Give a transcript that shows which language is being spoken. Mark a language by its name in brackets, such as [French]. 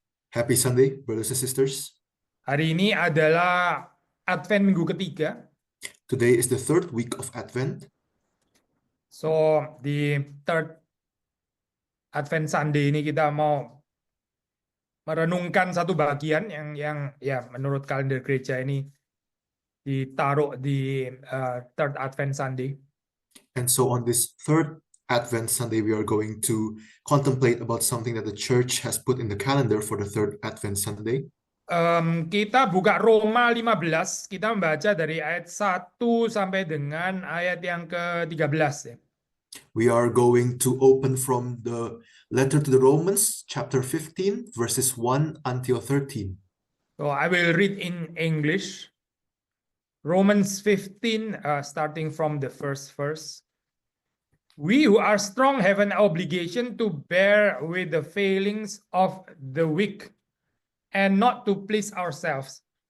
[English] Happy Sunday, brothers and sisters. [Indonesian] Hari ini adalah Advent minggu ketiga. [English] Today is the third week of Advent. [Indonesian] So, di [English] third Advent Sunday [Indonesian] ini kita mau merenungkan satu bagian yang ya menurut kalender gereja ini ditaruh di third Advent Sunday. [English] And so on this third Advent Sunday, we are going to contemplate about something that the church has put in the calendar for the third Advent Sunday. [Indonesian] Kita buka Roma 15, kita membaca dari ayat 1 sampai dengan ayat yang ke-13 ya. [English] We are going to open from the letter to the Romans, chapter 15, verses 1 until 13. So I will read in English. Romans 15, starting from the first verse. We who are strong have an obligation to bear with the failings of the weak and not to please ourselves.